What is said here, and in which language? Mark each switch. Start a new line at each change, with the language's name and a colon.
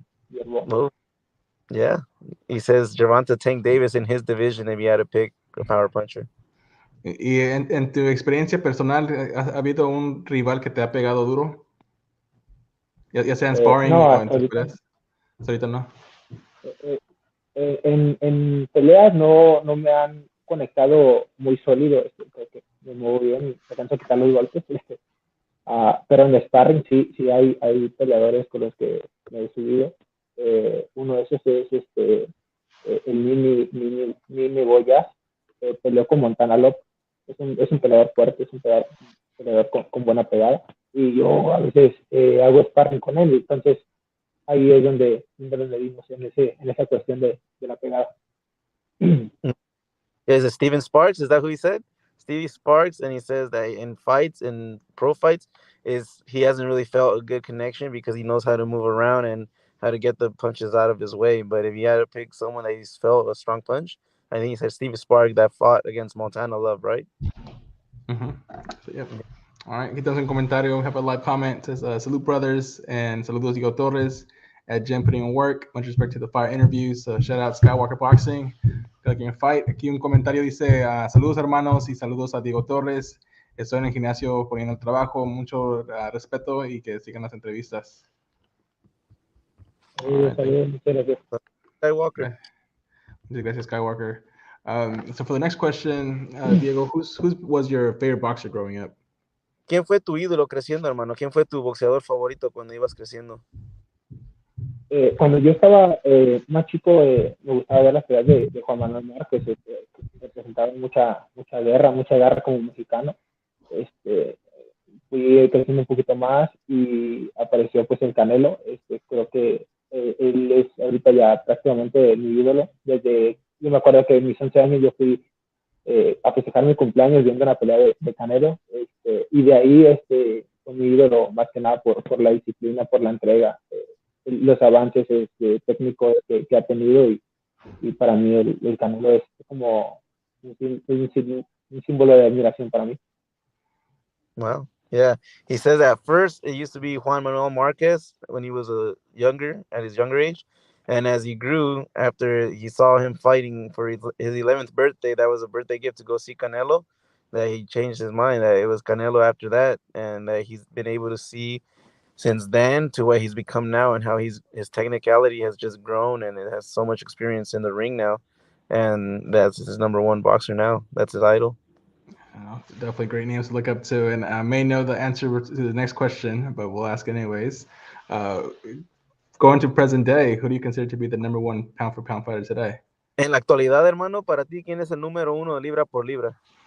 English: Yerbonta. Oh, yeah. He says Gervonta Tank Davis in his division if you had to pick a power puncher.
Spanish: Y en tu experiencia personal, ¿ha habido un rival que te ha pegado duro? Ya sea en sparring No, o en hasta tus ahorita, peleas. Hasta ahorita no. en peleas no me han conectado muy sólido. Creo que me muevo bien y alcanzo a quitar los golpes. Pero en sparring sí hay peleadores con los que me he subido. Uno de esos es el Mini Boyas, peleó con Montana Lopez. Es un peleador fuerte, es un peleador con buena pegada. Y yo a veces hago sparring con él, entonces ahí es donde nos medimos en esa cuestión de la pegada.
English: Is it Steven Sparks? Is that who he said? Stevie Sparks, and he says that in fights, in pro fights, he hasn't really felt a good connection because he knows how to move around and how to get the punches out of his way. But if he had to pick someone that he's felt a strong punch, I think he said Stevie Sparks that fought against Montana Love, right? So, yeah.
Spanish: All right, aquí tenemos un comentario.
English: We have a live comment. It says, salute brothers and saludos Diego Torres at Gym Putting in Work. Much respect to the fire interviews. Shout out Skywalker Boxing. Fight.
Spanish: Aquí un comentario dice, saludos hermanos y saludos a Diego Torres. Estoy en el gimnasio poniendo el trabajo. Mucho respeto y que sigan las entrevistas. Muchas gracias. Skywalker. Muchas gracias, Skywalker.
English: So for the next question, Diego, who was your favorite boxer growing up?
Spanish: ¿Quién fue tu ídolo creciendo, hermano? ¿Quién fue tu boxeador favorito cuando ibas creciendo? Cuando yo estaba más chico, me gustaba ver las peleas de Juan Manuel Márquez, que representaban mucha guerra como mexicano. Fui creciendo un poquito más y apareció pues el Canelo. Creo que él es ahorita ya prácticamente mi ídolo. Yo me acuerdo que en mis 11 años yo fui a festejar mi cumpleaños viendo una pelea de Canelo, y de ahí fue mi ídolo más que nada por la disciplina, por la entrega, los avances técnicos que ha tenido, y para mí el Canelo es como un símbolo de admiración para mí.
English: Wow. Yeah. He says at first it used to be Juan Manuel Marquez when he was at his younger age. And as he grew, after he saw him fighting for his 11th birthday, that was a birthday gift to go see Canelo, that he changed his mind, that it was Canelo after that. And that he's been able to see since then to what he's become now, and how his technicality has just grown, and it has so much experience in the ring now. And that's his number one boxer now. That's his idol. Definitely great names to look up to, and I may know the answer to the next question, but we'll ask anyways. Going to present day, who do you consider to be the number one pound for pound fighter today?
Spanish: En la actualidad, hermano, para ti, ¿quién es el número 1 libra por libra?